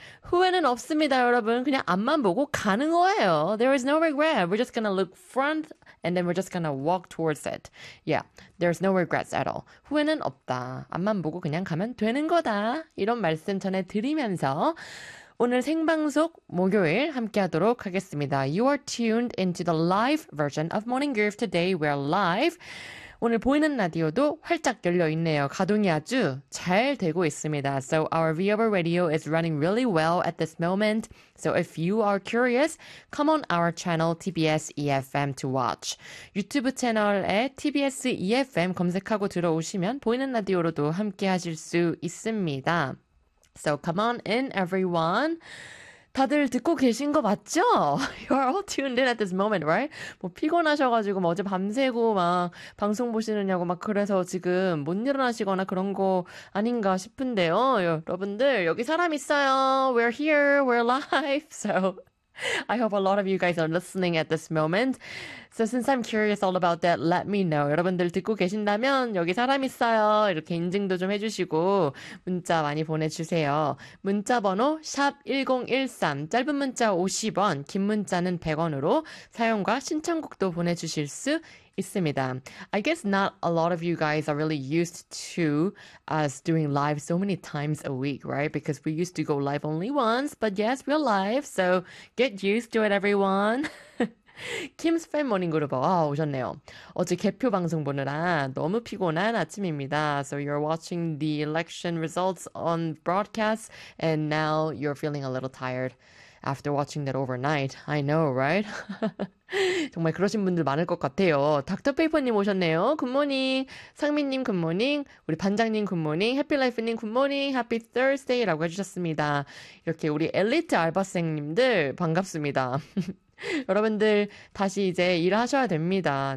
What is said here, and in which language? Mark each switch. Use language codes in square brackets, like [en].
[ko] 후회는 없습니다, 여러분. 그냥 앞만 보고 가는 거예요. [en] There is no regret. We're just gonna look front and then we're just gonna walk towards it. Yeah, there's no regrets at all. [ko] 후회는 없다. 앞만 보고 그냥 가면 되는 거다. 이런 말씀 전해드리면서 오늘 생방송 목요일 함께하도록 하겠습니다. [en] You are tuned into the live version of Morning Groove today. We are live. [ko] 오늘 보이는 라디오도 활짝 열려 있네요. 가동이 아주 잘 되고 있습니다. [en] So our viewer radio is running really well at this moment. So if you are curious, come on our channel TBS EFM to watch. [ko] 유튜브 채널에 TBS EFM 검색하고 들어오시면 보이는 라디오로도 함께하실 수 있습니다. [en] So come on in, everyone. [ko] 다들 듣고 계신 거 맞죠? [en] You are all tuned in at this moment, right? [ko] 뭐 피곤하셔가지고 뭐 어제 밤새고 막 방송 보시느냐고 막 그래서 지금 못 일어나시거나 그런 거 아닌가 싶은데요. 여러분들 여기 사람 있어요. [en] We're here. We're live. So I hope a lot of you guys are listening at this moment. So since I'm curious all about that, let me know. [ko] 여러분들 듣고 계신다면 여기 사람 있어요. 이렇게 인증도 좀 해주시고 문자 많이 보내주세요. 문자 번호 샵 1013, 짧은 문자 50원, 긴 문자는 100원으로 사용과 신청곡도 보내주실 수 있습니다. [en] I guess not a lot of you guys are really used to us doing live so many times a week, right? Because we used to go live only once, but yes, we're live, so get used to it, everyone. Kim's Fan Morning Group. [ko] 아, 오셨네요. 어제 개표 방송 보느라 너무 피곤한 아침입니다. [en] So you're watching the election results on broadcast, and now you're feeling a little tired after watching that overnight. I know, right? [ko] 정말 그러신 분들 많을 것 같아요. 닥터 페이퍼님 오셨네요. 굿모닝. 상민님 굿모닝. 우리 반장님 굿모닝. 해피라이프님 굿모닝. 해피 Thursday라고 해주셨습니다. 이렇게 우리 엘리트 알바생님들 반갑습니다. 여러분들 다시 이제 일하셔야 됩니다.